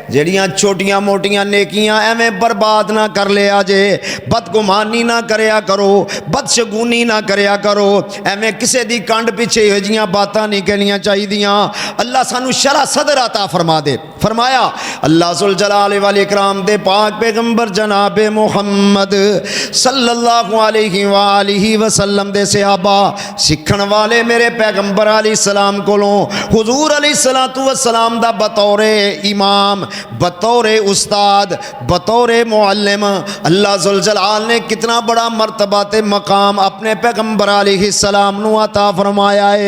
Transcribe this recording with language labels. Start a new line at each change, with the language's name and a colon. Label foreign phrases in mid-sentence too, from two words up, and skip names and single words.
Punjabi: ਜੜੀਆਂ ਛੋਟੀਆਂ ਮੋਟੀਆਂ ਨੇਕੀਆਂ ਏਵੇਂ ਬਰਬਾਦ ਨਾ ਕਰ ਲਿਆ ਜੇ। ਬਦਗੁਮਾਨੀ ਨਾ ਕਰਿਆ ਕਰੋ, ਬਦਸ਼ਗੁਨੀ ਨਾ ਕਰਿਆ ਕਰੋ, ਏਵੇਂ ਕਿਸੀ ਦੀ ਕੰਡ ਪਿੱਛੇ ਇਹੋ ਜਿਹੀਆਂ ਬਾਤਾਂ ਨਹੀਂ ਕਹਿਣੀਆਂ ਚਾਹੀਦੀਆਂ। ਅੱਲਾਹ ਸਾਨੂ ਸ਼ਰਹ ਸਦਰ ਅਤਾ ਫ਼ਰਮਾ ਦੇ। ਫ਼ਰਮਾਇਆ ਅੱਲਾਹ
Arabic: ذو الجلال والإكرام
Punjabi: ਦੇ ਪਾਕ ਪੈਗ਼ੰਬਰ ਜਨਾਬ ਮੁਹੰਮਦ
Arabic: صلى الله عليه وآله وسلم
Punjabi: ਦੇ ਸਹਾਬਾ ਸਿੱਖਣ ਵਾਲੇ ਮੇਰੇ ਪੈਗ਼ੰਬਰ
Arabic: عليه السلام
Punjabi: ਕੋਲੋਂ ਹਜ਼ੂਰ
Arabic: عليه الصلاة والسلام
Punjabi: ਦਾ ਬਤੌਰੇ ਇਮਾਮ, ਬਤੌਰੇ ਉਸਤਾਦ, ਬਤੌਰੇ ਮੁਅੱਲਿਮ ਅੱਲਾਹ
Arabic: ذو الجلال
Punjabi: ਨੇ ਕਿਤਨਾ ਬੜਾ ਮਰਤਬਾ ਤੇ ਮਕਾਮ ਅਪਣੇ ਪੈਗ਼ੰਬਰ
Arabic: عليه السلام
Punjabi: ਨੂ ਅਤਾ ਫ਼ਰਮਾਇਆ ਹੈ।